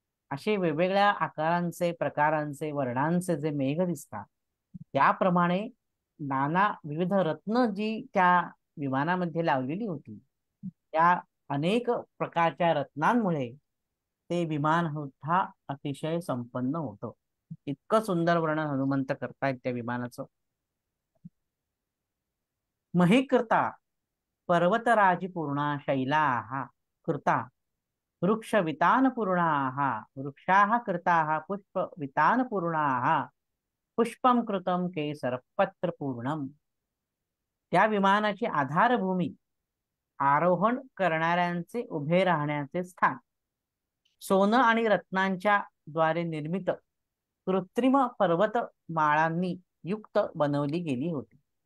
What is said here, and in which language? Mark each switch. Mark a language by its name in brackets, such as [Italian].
[Marathi] असे वेगवेगळ्या आकारांचे, प्रकारांचे, वर्णांचे जे मेघ दिसतात, त्याप्रमाणे नाना विविध रत्न जी त्या विमानामध्ये लावलेली होती, त्या अनेक प्रकारच्या रत्नांमुळे ते विमान सुद्धा अतिशय संपन्न होतं. इतकं सुंदर वर्णन हनुमंत करतायत त्या विमानाचं. [Sanskrit] महीकृता पर्वतराजी पूर्णा शैलाः कृता वृक्षवितान पूर्णाः वृक्षाः कृताः पुष्पवितान पूर्णाः पुष्पम कृतम केसरपत्र पूर्णम. [Marathi] त्या विमानाची आधारभूमी आरोहण करणाऱ्यांचे उभे राहण्याचे स्थान सोनं आणि रत्नांच्या द्वारे निर्मित कृत्रिम पर्वतमाळांनी युक्त बनवली गेली होती.